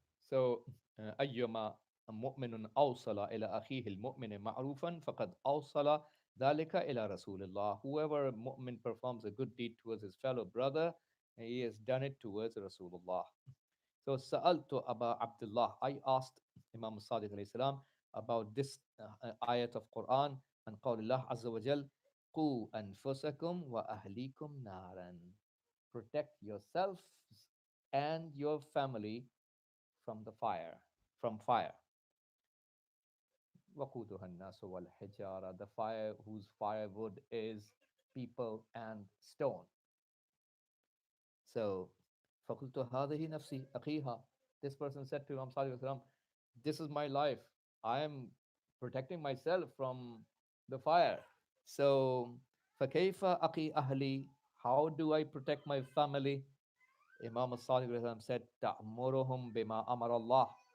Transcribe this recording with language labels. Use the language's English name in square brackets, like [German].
[English] So, [Arabic] أيما مؤمن أوصل إلى أخيه المؤمن معروفا فقد أوصل ذلك إلى رسول الله. [English] Whoever mu'min performs a good deed towards his fellow brother, he has done it towards Rasulullah. So, [Arabic] سألت أبا عبد الله, [English] I asked Imam Sadiq alayhi salam about this ayat of Quran and [Arabic] قول الله عز وجل قوا أنفسكم وأهليكم نارا. [English] Protect yourselves and your family from the fire, from fire. [Arabic] وَقُودُهَا النَّاسُ وَالْحِجَارَةُ. [English] The fire whose firewood is people and stone. So, [Arabic] فَقُلْتُ هَذِهِ نَفْسِي أَخِيهَا. [English] This person said to Imam Salih Wasallam, this is my life. I am protecting myself from the fire. So, [Arabic] فَكَيْفَ أَقِي أَهْلِي. [English] How do I protect my family? Imam as-Sadiq said, [Arabic] "Ta'muruhum bima amar Allah."